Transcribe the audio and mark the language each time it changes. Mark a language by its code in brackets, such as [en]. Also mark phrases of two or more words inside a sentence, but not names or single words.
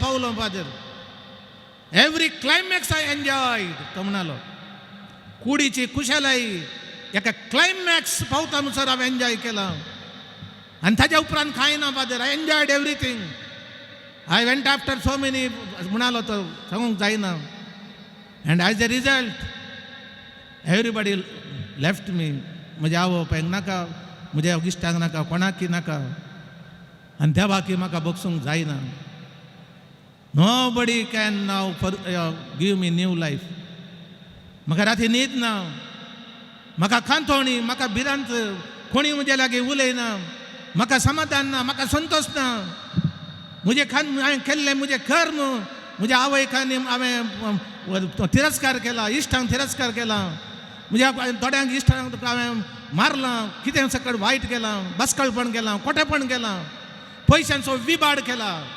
[en] पावलो Father every climax I enjoyed [kok] तो म्हणलो कुडीची खुशालाय एका क्लायमॅक्स पावता म्हणसर हांवें एन्जॉय केला आनी ताज्या उपरांत कांय ना [en] Father I enjoyed everything I went after so many [kok] म्हणलो तो सांगूंक जायना [en] And as a result, everybody left me. [kok] म्हजे आवय नाका, म्हज्या इश्टांक नाका, कोणाकी नाका, आनी देवाकी म्हाका बगसूंक जायना. [en] Nobody can now give me new life. [kok] म्हाका राती न्हीद ना, म्हाका खांतोणी, म्हाका भिरांत, कोणी म्हजे लागीं उलयना, म्हाका समाधान ना, म्हाका संतोष ना. म्हजे हांवें केल्लें म्हजें कर्म, म्हज्या आवयकांनी हांवें तिरस्कार केला, इश्टांक तिरस्कार केला, म्हज्या थोड्यांक इश्टांक हांवें मारलां, कितें सकट वायट केलां, बसकळपण केलां, खोटेपण केलां, पयशांचो विबाड केला.